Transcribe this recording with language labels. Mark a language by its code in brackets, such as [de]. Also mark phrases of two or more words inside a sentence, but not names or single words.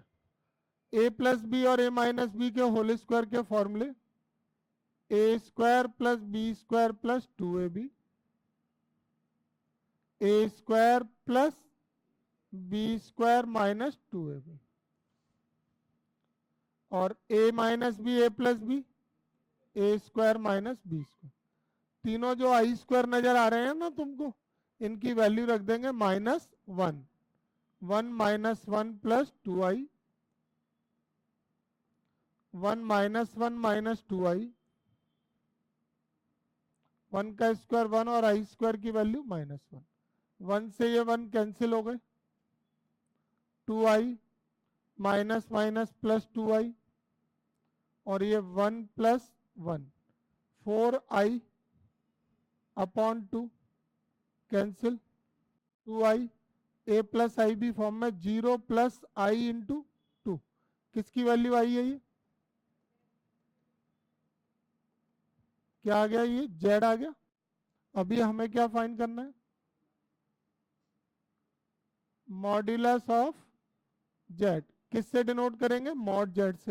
[en] a plus b और a minus b के whole square के फॉर्मूले, a square plus b square plus 2ab, a square plus b square minus 2ab, और a minus b a plus b, a square minus b square। [hi] तीनों जो [en] i square [hi] नजर आ रहे हैं ना तुमको, इनकी वैल्यू रख देंगे -1, [en] 1 minus 1 plus 2i, 1 minus 1 minus 2i, [hi] 1 का स्क्वायर 1 और [en] i square [hi] की वैल्यू -1, 1 से ये 1 कैंसिल हो गए, [en] 2i minus minus plus 2i, [hi] और ये [en] 1 plus 1, 4i upon 2 cancel, [hi] 2i, [en] a plus i b form [hi] में [en] 0 plus i into 2, [hi] किसकी वैल्यू आई है ये, क्या आ गया, ये z आ गया। अभी हमें क्या फाइंड करना है, [en] modulus of z, [hi] किससे डिनोट करेंगे, [en] mod z [hi] से।